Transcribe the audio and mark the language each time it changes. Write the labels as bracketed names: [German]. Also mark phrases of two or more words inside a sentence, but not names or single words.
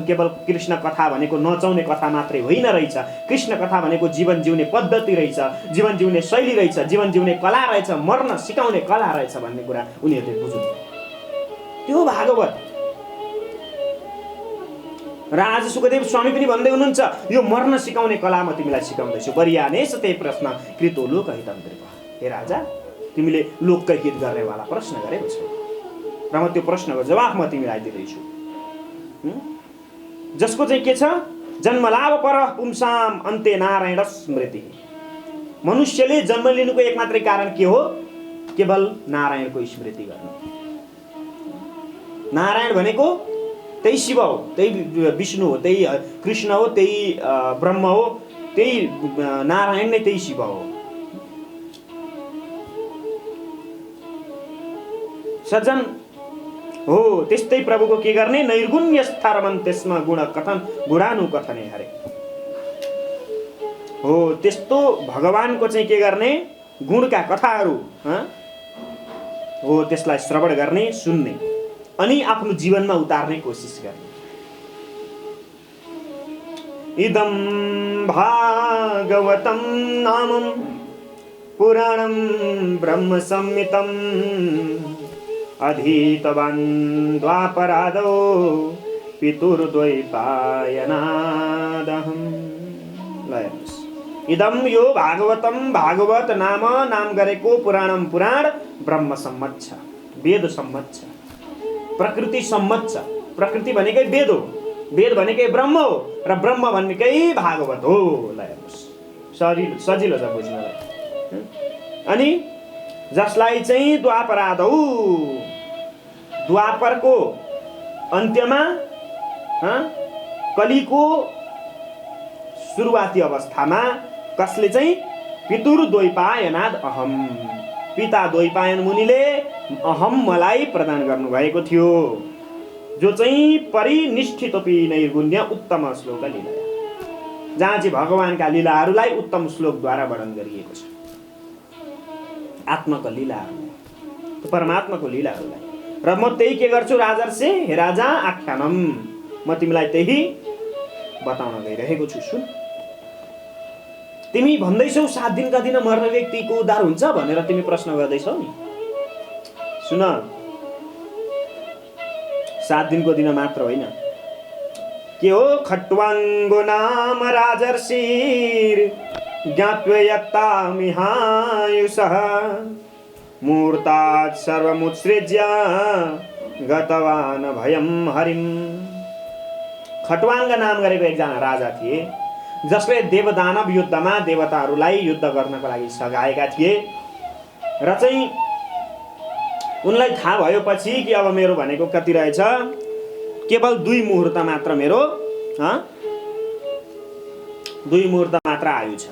[Nepali] केवल कृष्ण कथा भनेको नचाउने कथा मात्रै होइन रहेछ, कृष्ण कथा भनेको जीवन जिउने पद्धति रहेछ, जीवन जिउने शैली रहेछ, जीवन जिउने कला रहेछ, मर्न सिकाउने कला रहेछ भन्ने कुरा उनीहरूले बुझ्नु। त्यो भागवत। र आज सुखदेव स्वामी पनि भन्दै हुनुहुन्छ, यो मर्न सिकाउने कला म तिमीलाई सिकाउँदैछु। [Sanskrit] बरियानेश ते प्रश्न कृतो लोकहितं कृपा। [Nepali] हे राजा, तिमीले लोककै हित गर्नेवाला प्रश्न गरेको छौ र म त्यो प्रश्नको जवाफ म तिमीलाई दिँदैछु, जसको चाहिँ के छ? [Sanskrit] जन्मलाभ पर पुंसाम अन्ते नारायण स्मृति। [Nepali] मनुष्यले जन्म लिनुको एकमात्रै कारण के हो? केवल नारायणको स्मृति गर्नु। नारायण भनेको त्यही शिव हो, त्यही विष्णु हो, त्यही कृष्ण हो, त्यही ब्रह्म हो, त्यही नारायण नै त्यही शिव हो। सज्जन हो त्यस्तै प्रभुको के गर्ने? [Sanskrit] नैर्गुण्य स्थारमन त्यसमा गुण कथन गुणानु कथने हरे। [Nepali] हो त्यस्तो भगवानको चाहिँ के गर्ने? गुणका कथाहरू हो त्यसलाई श्रवण गर्ने, सुन्ने अनि आफ्नो जीवनमा उतार्ने कोसिस गर्ने। [Sanskrit] इदं भागवतं नामं पुराणं ब्रह्म संहितं अधीतवान् द्वापरादौ पितुर्द्वैपायनादहम्। [Nepali] इदं यो भागवतं भागवत नाम गरेको पुराणम पुराण ब्रह्म सम्मत छ, वेद सम्मत छ, प्रकृति सम्मत छ। प्रकृति भनेकै वेद हो, वेद भनेकै ब्रह्म हो र ब्रह्म भनेकै भागवत हो। सजिलो छ बुझ्नलाई। अनि जसलाई चाहिँ द्वापरको अन्त्यमा कलिको सुरुवाती अवस्थामा कसले चाहिँ [Sanskrit] पितुर द्वैपायनाद अहम, [Nepali] पिता द्वैपायन मुनिले अहम मलाई प्रदान गर्नुभएको थियो, जो चाहिँ [Sanskrit] परिनिष्ठितोपि नैर्गुण्य उत्तम श्लोक लीला, [Nepali] जहाँ चाहिँ भगवानका लीलाहरूलाई उत्तम श्लोकद्वारा वर्णन गरिएको छ। आत्माको लीलाहरूलाई, परमात्माको लीलाहरूलाई। र म त्यही के गर्छु राजर्षे, हे राजा आख्यानम, म तिमीलाई त्यही बताउन गइरहेको छु। सुन, तिमी भन्दैछौ 7 दिनका दिन मर्ने व्यक्तिको उद्धार हुन्छ भनेर तिमी प्रश्न गर्दैछौ नि। सुन, 7 दिनको दिन मात्र होइन, के हो? [Sanskrit] खट्वाङ्गो नाम राजर्षिर ज्ञात्वयत्तामिहायुषः मूर्तात् सर्वमुत्सृज्य गतवान् भयं हरिं। [Nepali] खट्वाङ्ग नाम गरेको एकजना राजा थिए, जसले देवदानव युद्धमा देवताहरूलाई युद्ध गर्नको लागि सघाएका थिए र चाहिँ उनलाई थाहा भएपछि कि अब मेरो भनेको कति रहेछ, केवल 2 मुहूर्त मात्र मेरो 2 मुहूर्त मात्र आयु छ।